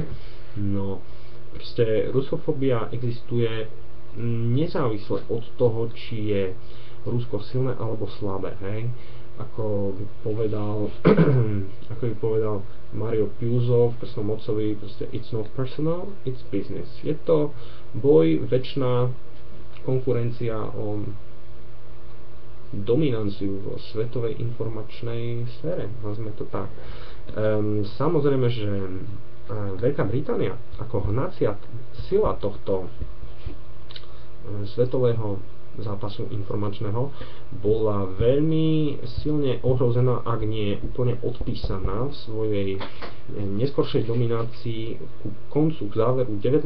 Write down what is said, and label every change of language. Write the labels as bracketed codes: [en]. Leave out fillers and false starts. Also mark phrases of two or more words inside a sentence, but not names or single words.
[sk] No, proste rusofóbia existuje nezávisle od toho, či je Rusko silné alebo slabé, hej. Ako by povedal Mario Puzo v Prsnom otcovi, proste [en] it's not personal, it's business. [sk] Je to boj, večná konkurencia o dominanciu vo svetovej informačnej sfére, nazvime to tak. Samozrejme, že Veľká Británia ako hnacia sila tohto svetového zápasu informačného bola veľmi silne ohrozená, ak nie úplne odpísaná v svojej neskoršej dominácii ku koncu, k záveru 19.